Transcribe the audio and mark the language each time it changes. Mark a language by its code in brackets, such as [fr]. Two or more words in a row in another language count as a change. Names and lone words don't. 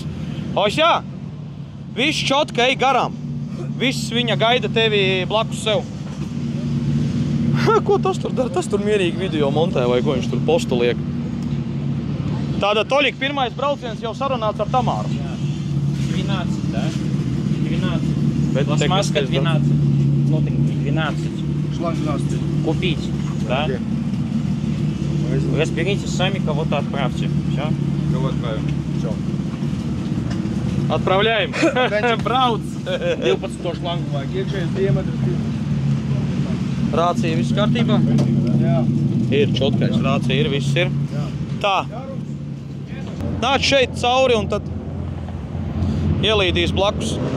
[lv] Jā, viss čotka ej garām. Viss viņa gaida tevi blakus sev. Ko tas tur dara? Tas tur mierīgi video montē vai ko viņš tur postu liek. Tātad, Toļik, pirmais brauciens jau sarunāts ar Tamāru. 12, [ru] да? 12. Пластмасска 12. Плотненький 12. Шланг 12. Купить, да? Вы разберитесь сами, кого-то отправьте. Все? Кого отправим? Все. Отправляем. [lv] Brauc. [ru] 12 шлангу. [lv] Iekšējais diametrs. Rācija viss kārtībā? Jā. Ir čotkais, rācija ir, viss ir. Tā. Nāc šeit cauri un tad ielīdīs blakus.